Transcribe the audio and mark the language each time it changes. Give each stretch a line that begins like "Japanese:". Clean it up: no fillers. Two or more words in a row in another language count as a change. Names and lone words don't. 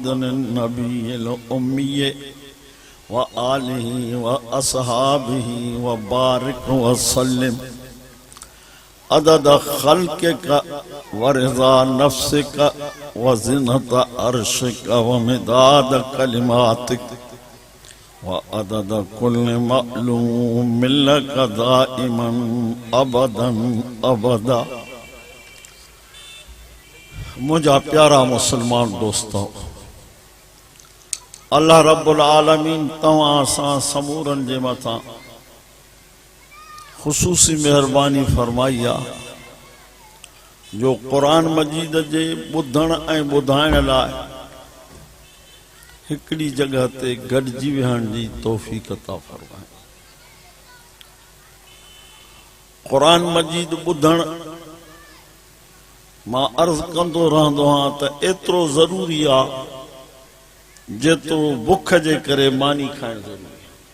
Arabic: النبي الأمي وآله وأصحابه وبارك وسلم عدد خلقك ورضا نفسك وزنة عرشك ومداد كلماتك وعدد كل معلوم لك دائما أبدا أبدا۔
Sindhi: مجھا پیارا مسلمان دوستو، اللہ رب العالمین تواں سان سمورن جے متاں خصوصی مہربانی فرمائی آ جو قرآن مجید جے بدھن ऐं ॿुधाइण लाइ हिकिड़ी जगह ते गॾिजी विहण जी तौफ़ीक़ अता फरमाए। क़ुरान मजीद ॿुधण मां अर्ज़ कंदो रहंदो आहियां त एतिरो ज़रूरी आहे जेतिरो बुख जे करे मानी खाइण ज़रूरी आहे।